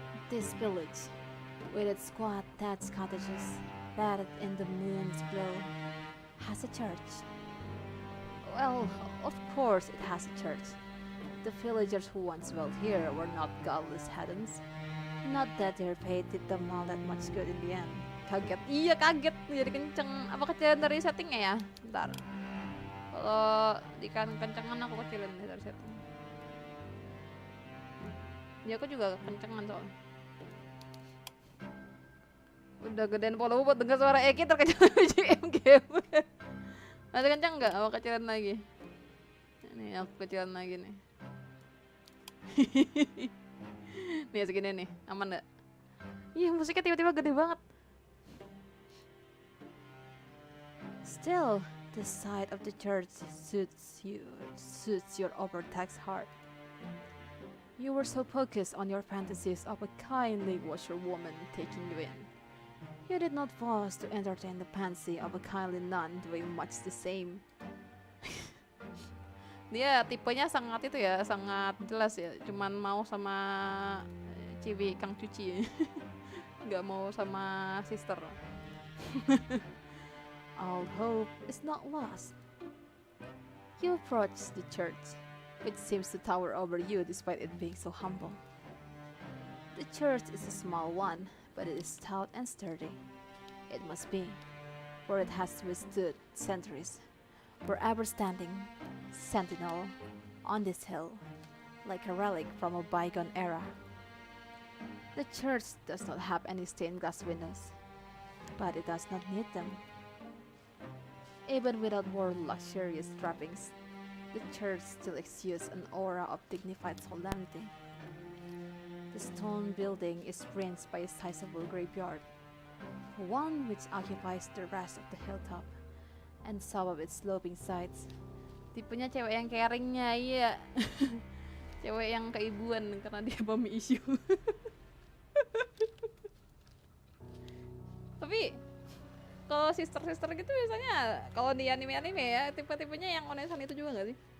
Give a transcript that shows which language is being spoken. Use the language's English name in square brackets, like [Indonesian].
[English] This village, with its squat thatched cottages, bathed in the moon's glow, has a church. Well, of course it has a church. The villagers who once dwelt here were not godless heathens. Not that their fate did them all that much good in the end. [Indonesian] Kaget. Iya kaget jadi kenceng. Apa kecilin dari settingnya ya? Bentar. Kalau di kencengan aku kecilin nih dari setting. Ya aku juga kencengan soalnya. Udah gedein volume buat denger suara Eki terkecil BGM game. Masih kenceng nggak? Apa kecilin lagi? Ini aku kecilin lagi nih. Nih segini nih, aman nggak? Iya musiknya tiba-tiba gede banget. [English] Still, the sight of the church suits your overtaxed heart. You were so focused on your fantasies of a kindly washerwoman taking you in. You did not pause to entertain the fancy of a kindly nun doing much the same. [Indonesian] Dia tipenya sangat itu ya, sangat jelas ya. Cuman mau sama ciwi kang cuci, nggak mau sama sister. [English] All hope is not lost. You approach the church, which seems to tower over you despite it being so humble. The church is a small one, but it is stout and sturdy. It must be, for it has withstood centuries, forever standing, sentinel, on this hill, like a relic from a bygone era. The church does not have any stained glass windows, but it does not need them. Even without more luxurious trappings, the church still exudes an aura of dignified solemnity. The stone building is fringed by a sizable graveyard, one which occupies the rest of the hilltop, and some of its sloping sides. [Indonesian] Tipenya cewek yang caringnya, iya. Cewek yang keibuan karena dia mommy issue. Tapi kalau sister gitu biasanya kalau di anime-anime ya tipe-tipenya yang onesan itu juga nggak sih?